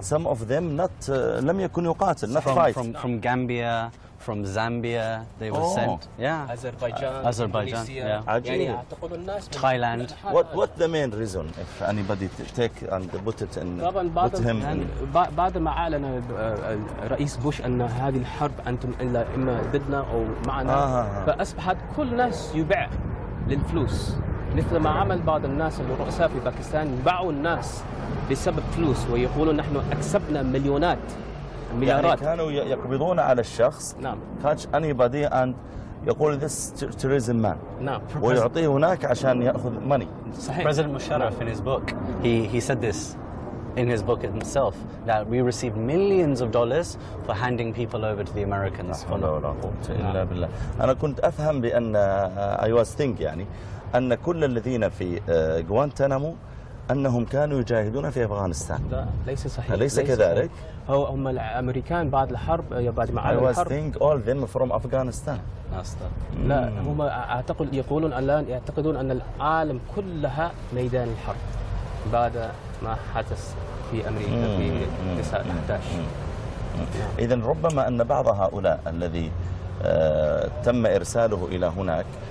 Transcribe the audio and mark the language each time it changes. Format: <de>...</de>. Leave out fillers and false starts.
<en>Some of them not</en> <ar>لم يكن يقاتل.</ar> <en>Not fight. From Gambia, from Zambia, they were sent. Yeah. Azerbaijan. Azerbaijan. Yeah. Thailand. What the main reason if anybody take and put it in put him and</en> <ar>بعد ما أعلن الرئيس بوش أن هذه الحرب أنتم إلا إما ضدنا أو معنا فأصبحت كل الناس يبيع للفلوس. مثل ما عمل بعض الناس الرؤساء في باكستان باعوا الناس بسبب فلوس ويقولوا نحن أكسبنا مليونات مليارات. يعني كانوا يقبضون على الشخص. نعم.</ar> <en>catch anybody and</en> <ar>يقول</ar> <en>this tourism man.</en> <ar>نعم. ويعطيه هناك عشان يأخذ</ar> <en>money.</en> <ar>صحيح.</ar> <en>President Musharraf in his book he said this in his book itself that we received millions of dollars for handing people over to the Americans.</en> <ar>لا حول ولا قوة إلا بالله. أنا كنت أفهم بأن</ar> <en>I was think</en> <ar>يعني. أن كل الذين في غوانتانامو أنهم كانوا يجاهدون في أفغانستان. لا ليس صحيح. ليس كذلك. هو هم الأمريكان بعد الحرب بعد معارك الحرب.</ar> <en>I was think all them from Afghanistan.</en> <ar>لا هم أعتقد يقولون الآن يعتقدون أن العالم كلها ميدان الحرب بعد ما حدث في أمريكا في 1911. إذن ربما أن بعض هؤلاء الذي تم إرساله إلى هناك.</ar>